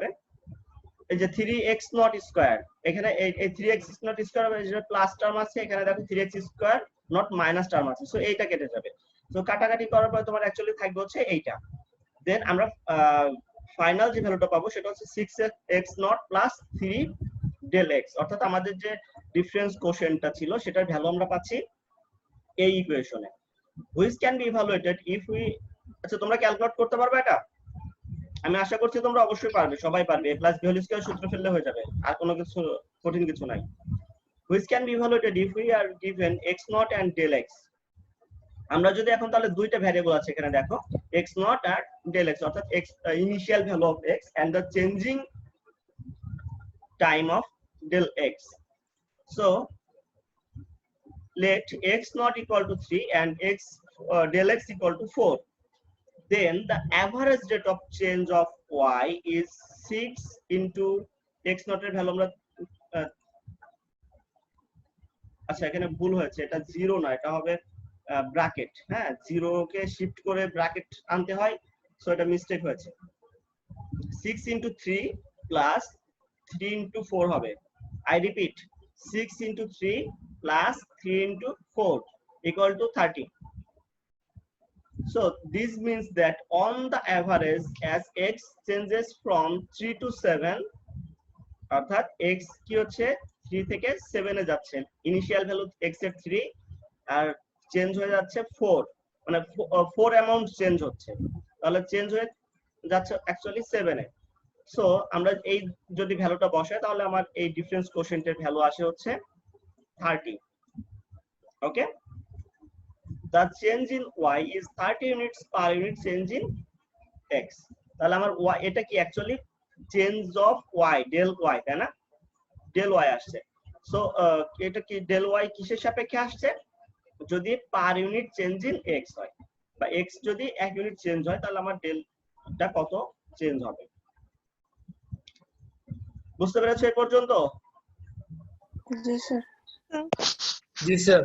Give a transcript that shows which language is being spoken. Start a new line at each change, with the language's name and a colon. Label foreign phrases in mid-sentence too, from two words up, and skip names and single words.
Bangla: এই যে 3x
English: naught square,
Bangla: এখানে এই 3x
English: naught square
Bangla: হবে, যে
English: plus term
Bangla: আছে, এখানে দেখো 3x
English: square naught minus term
Bangla: আছে, সো এইটা কেটে যাবে। সো কাটাকাটি করার পর তোমার অ্যাকচুয়ালি থাকবে হচ্ছে এইটা। দেন আমরা ফাইনাল যে ভ্যালুটা পাবো সেটা হচ্ছে 6x
English: naught plus 3 del x,
Bangla: অর্থাৎ আমাদের যে
English: difference quotient
Bangla: ছিল সেটার ভ্যালু আমরা পাচ্ছি এই ইকুয়েশনে,
English: which can be evaluated if we,
Bangla: আচ্ছা তোমরা ক্যালকুলেট করতে পারবে এটা? আমি আশা করছি তোমরা অবশ্যই পারবে, সবাই পারবে,
English: a plus b whole square
Bangla: সূত্র ফেললে হয়ে যাবে, আর কোনো কিছু কঠিন কিছু নাই।
English: which can be evaluated if we are given x নট and del x,
Bangla: আমরা যদি এখন তাহলে দুইটা ভ্যারিয়েবল আছে এখানে দেখো,
English: x নট আর del x, অর্থাৎ x ইনিশিয়াল ভ্যালু অফ x and the changing time of del x. So let x not equal to 3 and x del x equal to 4, then the average rate of change of y is 6 into x not
Bangla: এর ভ্যালু আমরা, আচ্ছা এখানে ভুল হয়েছে, এটা 0 না, এটা হবে ব্র্যাকেট, হ্যাঁ 0 কে শিফট করে ব্র্যাকেট আনতে হয়, সো এটা মিস্টেক হয়েছে।
English: 6 into 3 plus 3 into 4 হবে, I repeat 6 into 3 plus 3 into 4 equal to 30. So this means that on the average as x changes from 3 to 7,
Bangla: অর্থাৎ x কি হচ্ছে 3 থেকে 7 এ যাচ্ছে,
English: initial value
Bangla: x এর 3 আর চেঞ্জ হয়ে যাচ্ছে 4, মানে 4
English: amount change
Bangla: হচ্ছে, তাহলে চেঞ্জ হয়ে যাচ্ছে অ্যাকচুয়ালি 7 এ। সো আমরা এই যদি ভ্যালুটা বসাই তাহলে আমার এই
English: difference quotient
Bangla: ভ্যালু আসে হচ্ছে 30। ওকে,
English: the change in y is 30 units per unit change in x,
Bangla: তাহলে আমার y এটা কি অ্যাকচুয়ালি চেঞ্জ অফ y del y, তাই না, del y আসছে। সো এটা কি del y কিসের সাপেক্ষে আসছে, যদি
English: per unit change in x
Bangla: হয়, বা x যদি 1 ইউনিট চেঞ্জ হয় তাহলে আমার ডেলটা কত চেঞ্জ হবে। বুঝতে পেরেছো এই পর্যন্ত? জি স্যার। জি স্যার।